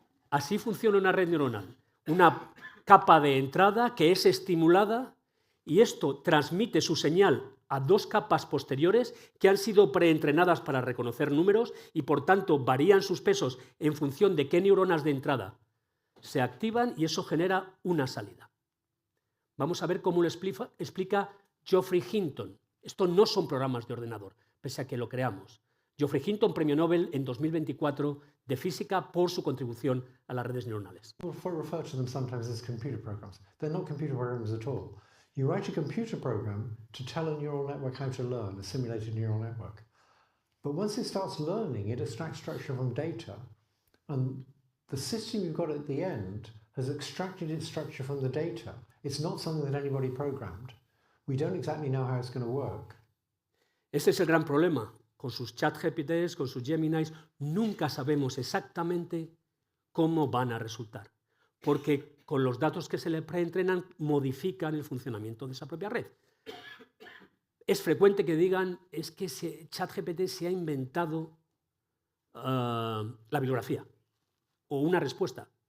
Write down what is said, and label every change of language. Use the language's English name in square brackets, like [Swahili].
[Spanish] Así funciona una red neuronal, una capa de entrada que es estimulada y esto transmite su señal a dos capas posteriores que han sido preentrenadas para reconocer números y por tanto varían sus pesos en función de qué neuronas de entrada se activan y eso genera una salida. Vamos a ver cómo lo explica Geoffrey Hinton. Esto no son programas de ordenador, pese a que lo creamos. Geoffrey Hinton, premio Nobel en 2024 de física por su contribución a las redes neuronales. [English] People refer to them sometimes as computer programs. They're not computer programs at all. You write a computer program to tell a neural network how to learn, a simulated neural network. But once it starts learning, it extracts structure from data. And the system you've got at the end has extracted its structure from the data. It's not something that anybody programmed. We don't exactly know how it's going to work. [Spanish] Ese es el gran problema. Con sus ChatGPTs, con sus Geminis, nunca sabemos exactamente cómo van a resultar. Porque con los datos que se le preentrenan modifican el funcionamiento de esa propia red. Es frecuente que digan, es que ChatGPT se ha inventado la bibliografía o una respuesta.